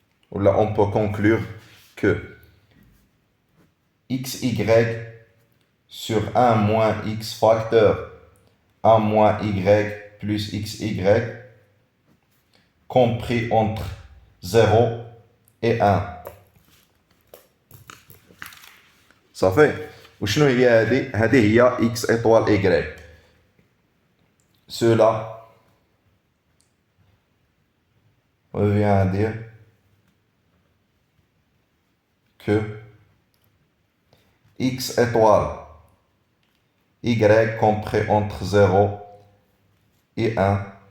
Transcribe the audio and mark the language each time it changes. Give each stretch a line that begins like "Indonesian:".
French: Ou là, on peut conclure que xy sur 1 moins x facteur 1 moins y plus xy compris entre 0 et 1.
Arabic: صافي. وشنو هي هذه؟ هذه هي
French: x étoile y. Cela revient à dire que x étoile y compris entre 0 et 1.